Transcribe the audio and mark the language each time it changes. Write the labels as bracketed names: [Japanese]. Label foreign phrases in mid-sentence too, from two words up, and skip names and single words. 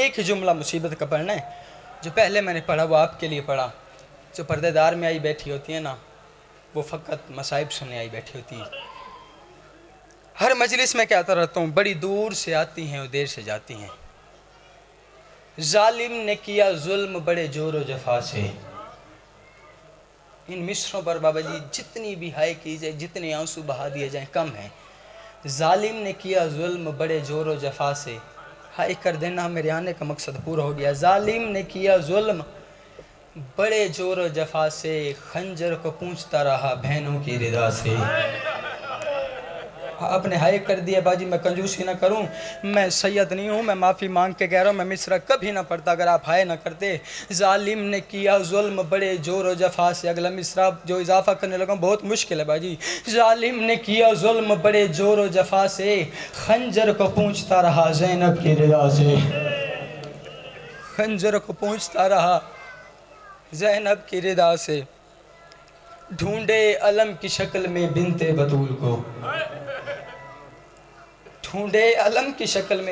[Urdu] ایک ہی جملہ مصیبت کا پڑھنا ہے. جو پہلے میں نے پڑھا وہ آپ کے لیے پڑھا. جو پردے دار میں آئی بیٹھی ہوتی ہیں نا, وہ فقط مصائب سننے آئی بیٹھی ہوتی ہیں. ہر مجلس میں کہتا رہتا ہوں, بڑی دور سے آتی ہیں اور دیر سے جاتی ہیں. ظالم نے کیا ظلم بڑے جور و جفا سے. ان مصروں پر بابا جی جتنی بھی ہائے کی جائے, جتنے آنسو بہا دیے جائیں کم ہیں. ظالم نے کیا ظلم بڑے جور و جفا سے, ہائے کر دینا میرے آنے کا مقصد پورا ہو گیا. ظالم نے کیا ظلم بڑے جور و جفا سے, خنجر کو پونچھتا رہا بہنوں کی رضا سے. آپ نے ہائے کر دیا باجی, میں کنجوسی نہ کروں, میں سید نہیں ہوں, میں معافی مانگ کے کہہ رہا ہوں, میں مصرع کبھی نہ پڑھتا اگر آپ ہائے نہ کرتے. ظالم نے کیا ظلم بڑے جور و جفا سے. اگلا مصرع جو اضافہ کرنے لگا بہت مشکل ہے باجی. ظالم نے کیا ظلم بڑے جور و جفا سے, خنجر کو پونچھتا رہا زینب کی رضا سے. خنجر کو پونچھتا رہا زینب کی رضا سے. ڈھونڈے علم کی شکل میں بنت بطول کو, ڈھونڈے علم کی شکل میں.